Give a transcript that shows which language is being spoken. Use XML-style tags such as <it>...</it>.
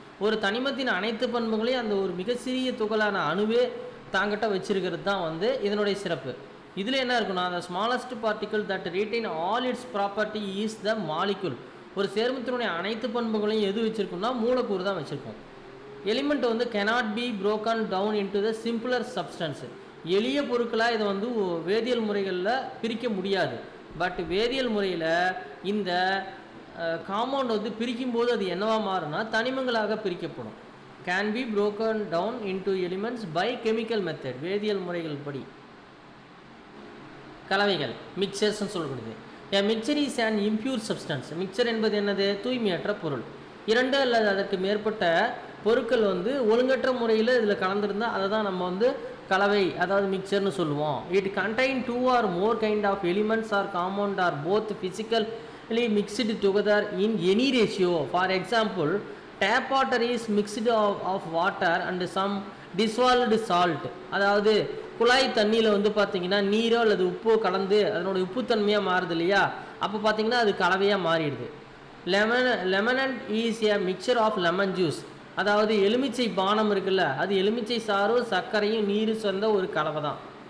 <ta>ஒரு தனிமத்தின் அனைத்து பண்புகளையும் அந்த ஒரு மிக சிறிய துகளான அணுவே தாங்கிட்ட வச்சிருக்கிறது தான் வந்து இதனுடைய சிறப்பு. இதில் என்ன இருக்குன்னா</ta> <en>The smallest particle that retain all its property is the molecule.</en> <ta>ஒரு சேர்மத்தினுடைய அனைத்து பண்புகளையும் எது வச்சுருக்கோம்னா மூலக்கூறு தான் வச்சுருக்கோம்.</ta> <en>Element வந்து cannot be broken down into the simpler substance.</en> <ta>எளிய பொருட்களாக இதை வந்து வேதியியல் முறைகளில் பிரிக்க முடியாது. பட் வேதியியல் முறையில் இந்த காம்பவுண்ட் வந்து பிரிக்கும் போது அது என்னவா மாறும்னா தனிமங்களாக பிரிக்கப்படும்.</ta> <en>Can be broken down into elements by chemical method.</en> <ta>வேதியியல் முறைகள் படி கலவைகள் மிக்சர்ஸ்ன்னு சொல்லப்படுது.</ta> <en>A mixture is an impure substance.</en> <ta>Mixer என்பது என்னது? தூய்மையற்ற பொருள். இரண்டு அல்லது அதற்கு மேற்பட்ட பொருட்கள் வந்து ஒழுங்கற்ற முறையில் இதில் கலந்துருந்தால் அதை தான் நம்ம வந்து கலவை, அதாவது மிக்சர்னு சொல்லுவோம்.</ta> <en>It contain 2 or more kind of elements or compound or both physically mixed together in any ratio. For example, tap water is mixed of water and some dissolved salt.</en> <ta>அதாவது குழாய் தண்ணியில் வந்து பார்த்தீங்கன்னா நீரோ அல்லது உப்போ கலந்து அதனோட உப்புத்தன்மையாக மாறுது இல்லையா, அப்போ பார்த்தீங்கன்னா அது கலவையாக மாறிடுது.</ta> <en>Lemonade is a mixture of lemon juice.</en> <ta>அதாவது எலுமிச்சை பானம் இருக்குல்ல, அது எலுமிச்சை சாறும் சர்க்கரையும் நீர் சேர்ந்த ஒரு கலவை தான்.</ta>